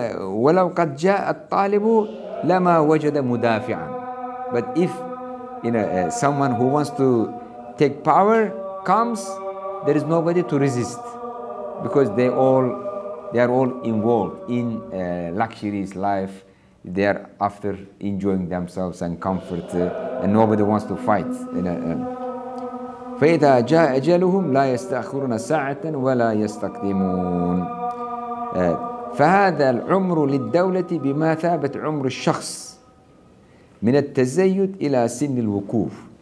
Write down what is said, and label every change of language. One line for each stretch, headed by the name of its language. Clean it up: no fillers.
Arabic: ولو قد جاء الطالب لما وجد مدافعا.
English: But if someone who wants to take power comes, there is nobody to resist, because they are all involved in luxurious life. They are after enjoying themselves and comfort, and nobody wants to fight.
Arabic: فإذا جاء أجلهم لا يستأخرون ساعة ولا يستقدمون. فهذا العمر للدولة بمثابة عمر الشخص من التزيد إلى سن الوقوف.